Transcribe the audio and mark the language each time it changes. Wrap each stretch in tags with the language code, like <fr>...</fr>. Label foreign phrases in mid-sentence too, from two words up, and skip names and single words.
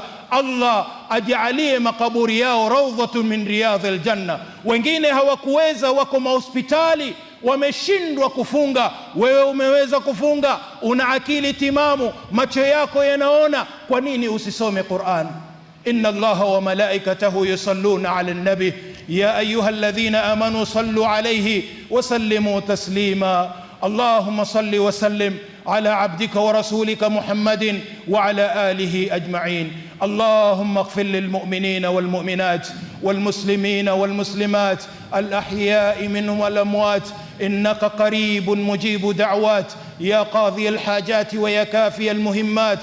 <sw>Allah ajalie makaburi yao</sw> <ar>روضة من رياض الجنة.</ar> <sw>Wengine hawakuweza, wako mahospitali, wameshindwa kufunga. Wewe umeweza kufunga, una akili timamu, macho yako yanaona, kwa nini usisome Qur'an?</sw> <ar>إن الله وملائكته يصلون على النبي يا أيها الذين آمنوا صلوا عليه وسلموا تسليما. اللهم صل وسلم على عبدك ورسولك محمد وعلى آله أجمعين. اللهم اغفر للمؤمنين والمؤمنات والمسلمين والمسلمات الأحياء منهم والأموات، إنك قريب مجيب دعوات، يا قاضي الحاجات ويا كافي المهمات.</ar>